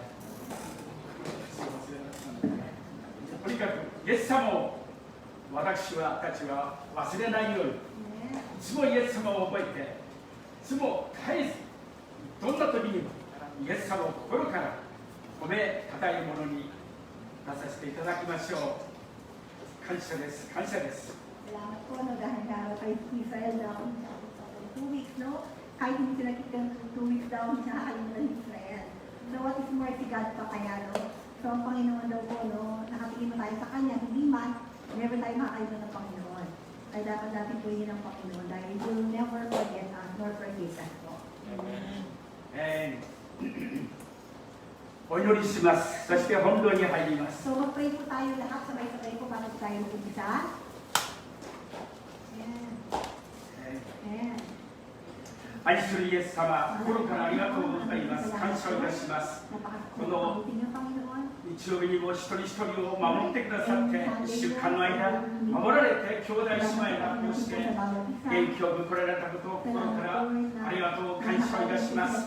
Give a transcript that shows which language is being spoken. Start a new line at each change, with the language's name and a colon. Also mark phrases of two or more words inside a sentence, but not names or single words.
Japanese: とにかくイエス様を私たちは忘れないように、いつもイエス様を覚えて、いつも絶えずどんな時にもイエス様を心から褒めたたえるものになさせていただきましょう。感謝です、感謝です。
Filipino: Salamat po, no, dahil daraw kay Israel daw, 2 weeks, no? Kahit hindi sila kita 2 weeks daw, hindi siya nakakalimutan ng Israel.
English: So what is more
Filipino: si God pa kaya, no? So ang Panginoon daw po, no, nakatingin mo tayo sa Kanya, hindi man, never tayo makakalimutan ng Panginoon. Ay dapat natin po yun ng Panginoon dahil
English: He will never forget us, nor forget us
Filipino: po. Amen.
Japanese: お祈りします。そして本堂に入ります。
Filipino: So mag-pray po tayo lahat, sabay-sabay po para tayo mag-umpisa. Amen. Amen.
Japanese: 愛するイエス様、心からありがとうございます。感謝をいたします。この日曜日にも一人一人を守ってくださって、1週間の間、守られて兄弟姉妹がこうして元気をぶこられたことを心からありがとう感謝をいたします。